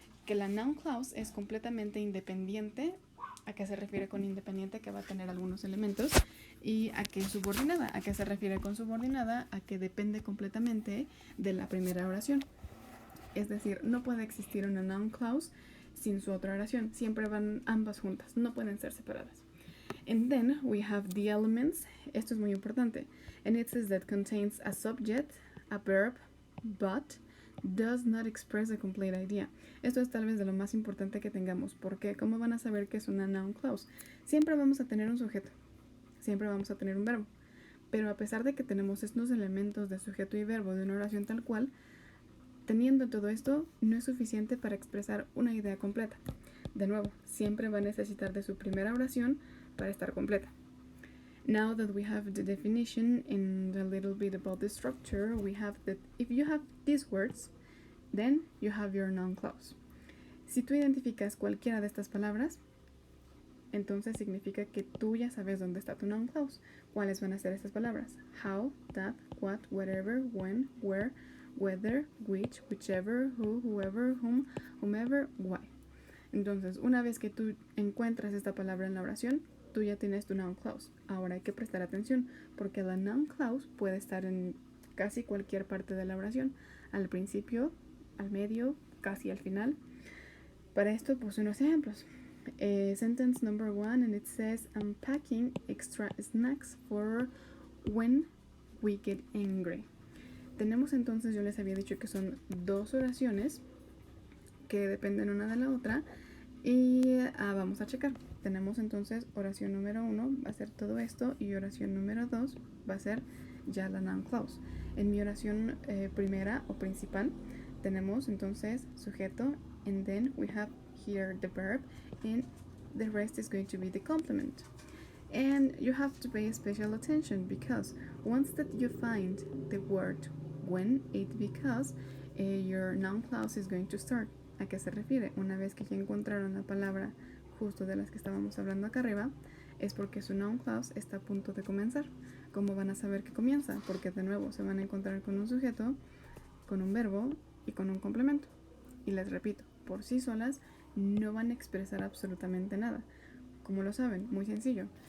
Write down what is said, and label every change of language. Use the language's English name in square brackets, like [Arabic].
[Spanish] Que la noun clause es completamente independiente. ¿A qué se refiere con independiente? Que va a tener algunos elementos. ¿Y a qué subordinada? ¿A qué se refiere con subordinada? A que depende completamente de la primera oración. Es decir, no puede existir una noun clause sin su otra oración. Siempre van ambas juntas, no pueden ser separadas. [English] And then we have the elements. [Spanish] Esto es muy importante. [English] And it says that contains a subject, a verb, but does not express a complete idea. [Spanish] Esto es tal vez de lo más importante que tengamos, porque ¿cómo van a saber que es una noun clause? Siempre vamos a tener un sujeto, siempre vamos a tener un verbo, pero a pesar de que tenemos estos elementos de sujeto y verbo de una oración tal cual, teniendo todo esto, no es suficiente para expresar una idea completa. De nuevo, siempre va a necesitar de su primera oración para estar completa. [English] Now that we have the definition and a little bit about the structure, we have that if you have these words, then you have your noun clause. [Spanish] Si tú identificas cualquiera de estas palabras, entonces significa que tú ya sabes dónde está tu noun clause. ¿Cuáles van a ser estas palabras? [English] How, that, what, whatever, when, where, whether, which, whichever, who, whoever, whom, whomever, why. [Spanish] Entonces, una vez que tú encuentras esta palabra en la oración, tú ya tienes tu noun clause. Ahora hay que prestar atención, porque la noun clause puede estar en casi cualquier parte de la oración, al principio, al medio, casi al final. Para esto puse unos ejemplos. [English] Sentence number 1, and it says, I'm packing extra snacks for when we get angry. [Spanish] Tenemos entonces, yo les había dicho que son 2 oraciones que dependen una de la otra, y vamos a checar. Tenemos entonces oración número 1 va a ser todo esto, y oración número 2 va a ser ya la noun clause. En mi oración primera o principal tenemos entonces sujeto, [English] and then we have here the verb, and the rest is going to be the complement. And you have to pay special attention, because once that you find the word when, it because your noun clause is going to start. [Spanish] ¿A qué se refiere? Una vez que ya encontraron la palabra justo de las que estábamos hablando acá arriba, es porque su noun clause está a punto de comenzar. ¿Cómo van a saber que comienza? Porque de nuevo se van a encontrar con un sujeto, con un verbo y con un complemento. Y les repito, por sí solas no van a expresar absolutamente nada. ¿Cómo lo saben? Muy sencillo.